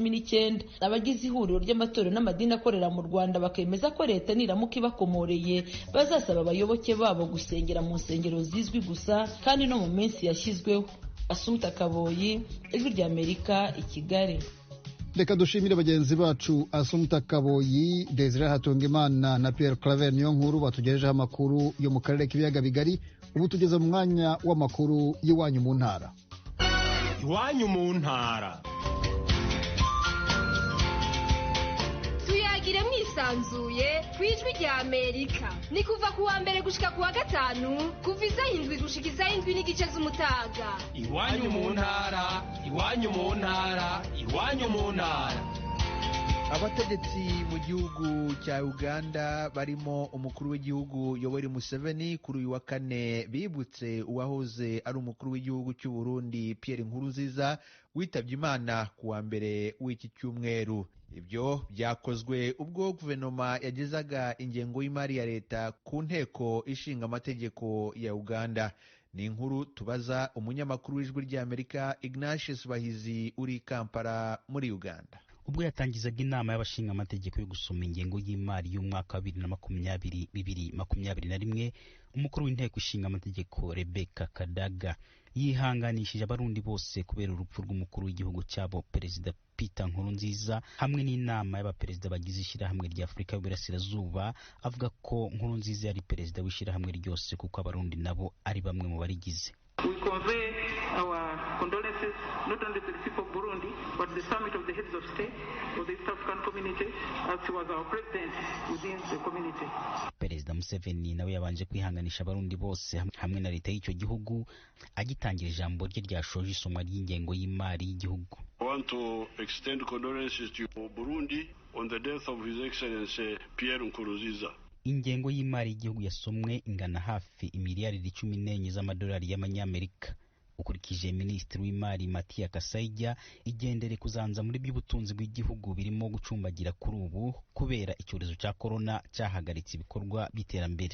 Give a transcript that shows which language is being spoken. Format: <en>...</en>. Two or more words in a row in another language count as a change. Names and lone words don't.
<rw>Abagize ihuriro ry'amatorero n'amadini akorera mu Rwanda bakemeza ko leta niramuka ibakomoreye bazasaba abayoboke babo gusengera mu nsengero zizwi gusa kandi no mu minsi yashyizweho. Asumta Kaboyi, Ijwi rya Amerika, i Kigali. Reka dushimire bagenzi bacu Asumta Kaboyi, Desire Hatungimana na Pierre Claver Niyonkuru batugejejeho amakuru yo mu karere k'ibiyaga bigari. Ubu tugeze mu mwanya w'amakuru y'iwanyu mu ntara. Iwanyu mu ntara.</rw> <rn>Tuyagire mwisanzuye ku Ijwi rya Amerika. Ni kuva ku wa mbere gushika ku wa gatanu, kuva isaha 7 gushika isaha 7 n'igice z'umutaga. Iwanyu mu ntara, iwanyu mu ntara, iwanyu mu ntara.</rn> <rw>Abategetsi mu gihugu cya Uganda barimo umukuru w'igihugu Yoweri Museveni kuri uyu wa kane bibutse uwahoze ari umukuru w'igihugu cy'u Burundi Pierre Nkurunziza witabye Imana ku wa mbere w'iki cyumweru. Ibyo byakozwe ubwo guverinoma yagezaga ingengo y'imari ya leta ku nteko ishinga amategeko ya Uganda. Ni inkuru tubaza umunyamakuru w'Ijwi rya Amerika Ignatius Bahizi uri Kampala muri Uganda. Ubwo yatangizaga inama y'abashinga amategeko yo gusoma ingengo y'imari y'umwaka wa 2020-2021, umukuru w'inteko ishinga amategeko Rebecca Kadaga yihanganishije abarundi bose kubera urupfu rw'umukuru w'igihugu cyabo Perezida Peter Nkurunziza hamwe n'inama y'abaperezida bagize ishyirahamwe rya Afurika y'Uburasirazuba. Avuga ko Nkurunziza yari perezida w'ishyirahamwe ryose kuko abarundi nabo ari bamwe mu barigize.</rw> <en>We convey our condolences not only to the people of Burundi, but the summit of the heads of state of the East African community, as he was our president within the community.</en> <rw>Perezida Museveni nawe yabanje kwihanganisha abarundi bose hamwe na leta y'icyo gihugu agitangira ijambo rye ryashoje isomwa ry'ingengo y'imari y'igihugu.</rw> <en>I want to extend condolences to Burundi on the death of His Excellency Pierre Nkurunziza.</en> <rw>Ingengo y'imari y'igihugu yasomwe ingana hafi imiliyaridi 14 z'amadolari y'amanyamerika. Ukurikije Minisitiri w'Imari Matia Kasaija, igendere kuzanza muri by'ubutunzi bw'igihugu birimo gucumbagira kuri ubu kubera icyorezo cya corona cyahagaritse ibikorwa by'iterambere.</rw>